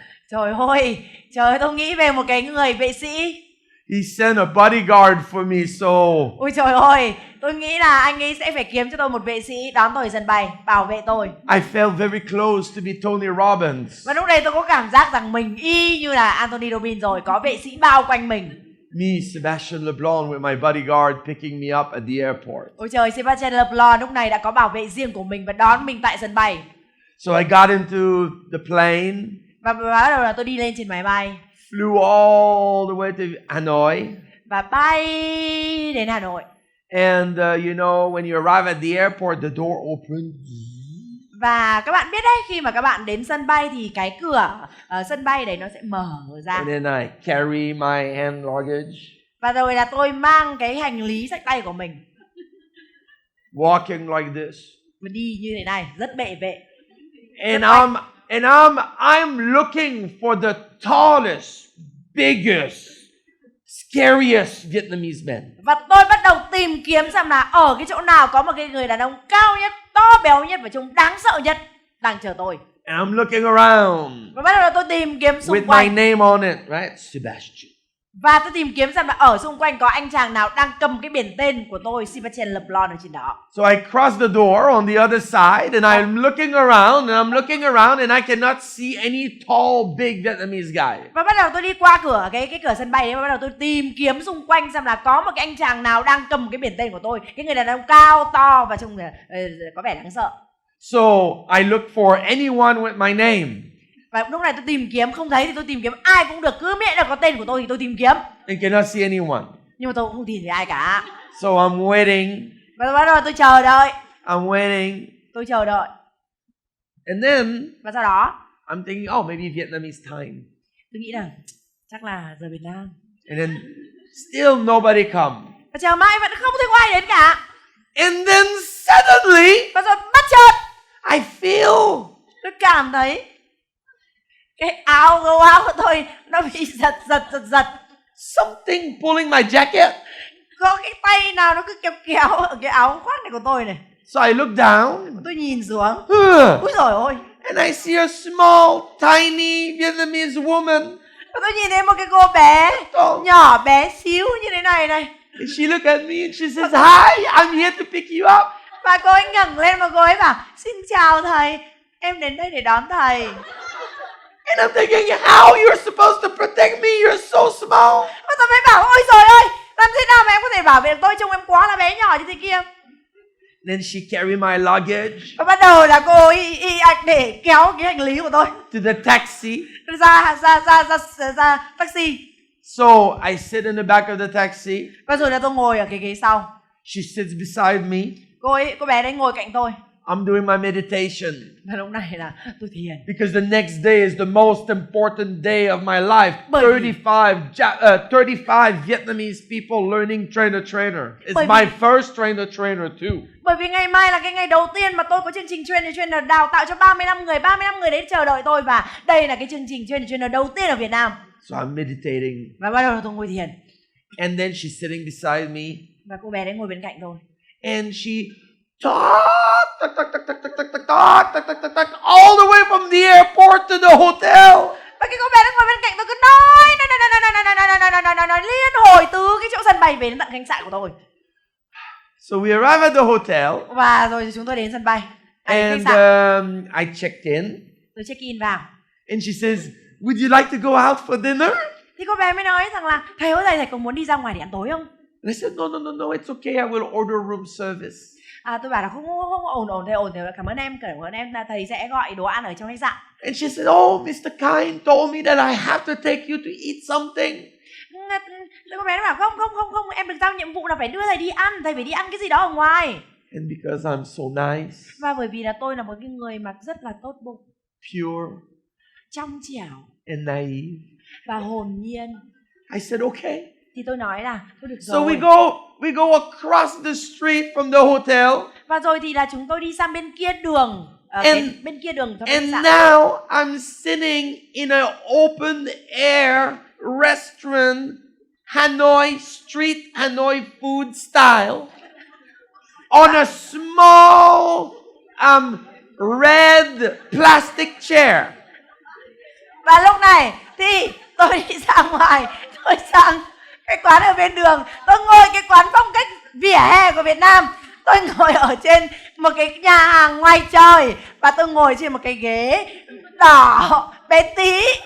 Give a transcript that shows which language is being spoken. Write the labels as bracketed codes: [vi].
[vi] Trời ơi, tôi nghĩ về một cái người vệ sĩ. [en] He sent a bodyguard for me, so. [vi] Ôi trời ơi, tôi nghĩ là anh ấy sẽ phải kiếm cho tôi một vệ sĩ đón tôi ở sân bay, bảo vệ tôi. [en] I felt very close to be Tony Robbins. [vi] Và lúc đấy tôi có cảm giác rằng mình y như là Anthony Robbins rồi, có vệ sĩ bao quanh mình. [en] Me, Sebastien Leblond, with my bodyguard picking me up at the airport. [vi] Ôi trời, Sebastien Leblond lúc này đã có bảo vệ riêng của mình và đón mình tại sân bay. [en] So I got into the plane. [vi] Và bắt đầu là tôi đi lên trên máy bay. [en] Flew all the way to Hanoi. [vi] Và bay đến Hà Nội. [en] And you know, when you arrive at the airport, the door opens. [vi] Và các bạn biết đấy, khi mà các bạn đến sân bay thì cái cửa sân bay đấy nó sẽ mở ra. [en] And then I carry my hand luggage. [vi] Và rồi là tôi mang cái hành lý xách tay của mình [en] walking like this. [vi] và đi như thế này, rất bệ vệ. [en] And I'm looking for the tallest, biggest, scariest Vietnamese men. [vi] Và tôi bắt đầu tìm kiếm xem là ở cái chỗ nào có một cái người đàn ông cao nhất, to béo nhất và trông đáng sợ nhất đang chờ tôi. [en] And I'm looking around [vi] Và bắt đầu là tôi tìm kiếm xung [en] with my [vi] quanh. [en] name on it, right? Sebastien. [vi] Và tôi tìm kiếm xem là ở xung quanh có anh chàng nào đang cầm cái biển tên của tôi, Sebastien Leblond, ở trên đó. [en] So I cross the door on the other side and I'm looking around and I cannot see any tall, big Vietnamese guy. [vi] Và bắt đầu tôi đi qua cửa cái cửa sân bay đấy và bắt đầu tôi tìm kiếm xung quanh xem là có một cái anh chàng nào đang cầm cái biển tên của tôi, cái người đàn ông cao to và trông có vẻ đáng sợ. [en] So I look for anyone with my name. [vi] Và lúc này tôi tìm kiếm không thấy thì tôi tìm kiếm ai cũng được, cứ miễn là có tên của tôi thì tôi tìm kiếm. [en] And cannot see anyone. [vi] Nhưng mà tôi cũng không tìm thấy ai cả. [en] So I'm waiting. [vi] Và bắt đầu tôi chờ đợi. [en] I'm waiting. [vi] Tôi chờ đợi. [en] And then [vi] Và sau đó [en] I'm thinking, oh, maybe Vietnamese time. [vi] tôi nghĩ là chắc là giờ Việt Nam. [en] And then still nobody come. [vi] Và chờ mãi vẫn không thấy có ai đến cả. [en] And then suddenly [vi] Và rồi bất chợt [en] I feel [vi] tôi cảm thấy cái gấu áo của tôi nó bị giật. [en] something pulling my jacket. [vi] Có cái tay nào nó cứ kéo ở cái áo khoác này của tôi này. [en] So I look down. [vi] Tôi nhìn xuống. Huh. Úi dồi ôi. [en] And I see a small, tiny Vietnamese woman. [vi] Và tôi nhìn thấy một cái cô bé nhỏ bé xíu như thế này này. [en] And she looked at me and she says, hi, I'm here to pick you up. [vi] Và cô ấy ngẩng lên và cô ấy bảo, xin chào thầy, em đến đây để đón thầy. [en] And I'm thinking, how you're supposed to protect me? You're so small. [vi] Và tôi mới bảo, ôi trời ơi, làm thế nào mà em có thể bảo vệ được tôi, trông em quá là bé nhỏ như thế kia. [en] Then she carried my luggage [vi] Và bắt đầu là cô ấy để kéo cái hành lý của tôi [en] to the taxi. [vi] ra taxi. [en] So I sit in the back of the taxi. [vi] Và rồi là tôi ngồi ở cái ghế sau. [en] She sits beside me. [vi] Cô bé đấy ngồi cạnh tôi. [en] I'm doing my meditation. [vi] Và lúc này là tôi thiền. [en] Because the next day is the most important day of my life. [vi] Bởi vì- [en] 35 Vietnamese people learning trainer. It's [vi] Bởi [en] my [vi] vì- [en] first trainer too. [vi] Bởi vì ngày mai là cái ngày đầu tiên mà tôi có chương trình trainer đào tạo cho 35 người đến chờ đợi tôi. Và đây là cái chương trình trainer đầu tiên ở Việt Nam. [en] So I'm meditating. [vi] Và bắt đầu là tôi ngồi thiền. [en] And then she's sitting beside me. [vi] Và cô bé đấy ngồi bên cạnh tôi. [en] And she talk all the way from the airport to the hotel. [vi] Và cái cô bé đó ngồi bên cạnh tôi cứ nói liên hồi từ cái chỗ sân bay về đến tận khách sạn của tôi. [en] So we arrive at the hotel. [vi] Và rồi chúng tôi đến sân bay. [en] And [vi] Khách sạn. [en] I checked in. [vi] Tôi check in vào. [en] And she says, would you like to go out for dinner? [vi] Thì cô bé mới nói rằng là thầy ơi, thầy có muốn đi ra ngoài để ăn tối không? [en] And I said, no, it's okay. I will order room service. [vi] Tôi bảo là không ổn, cảm ơn em là thầy sẽ gọi đồ ăn ở trong khách sạn. [en] And she said, oh, Mr. Kind told me that I have to take you to eat something. [vi] Cô bé nó bảo không, em được giao nhiệm vụ là phải đưa thầy đi ăn, thầy phải đi ăn cái gì đó ở ngoài. [en] And because I'm so nice, [vi] Và bởi vì là tôi là một cái người mà rất là tốt bụng, [en] pure, [vi] trong trẻo [en] and naive, [vi] và hồn nhiên, [en] I said, okay. [vi] thì tôi nói là thôi được [en] So [vi] rồi. [en] we go across the street from the hotel. [vi] Và rồi thì là chúng tôi đi sang bên kia đường, bên kia đường trong khách [en] And [vi] sạn. [en] now I'm sitting in an open air restaurant, Hanoi street Hanoi food style, on a small red plastic chair. [vi] Và lúc này thì tôi đi ra ngoài, tôi sang cái quán ở bên đường, tôi ngồi cái quán phong cách vỉa hè của Việt Nam. Tôi ngồi ở trên một cái nhà hàng ngoài trời và tôi ngồi trên một cái ghế đỏ bé tí.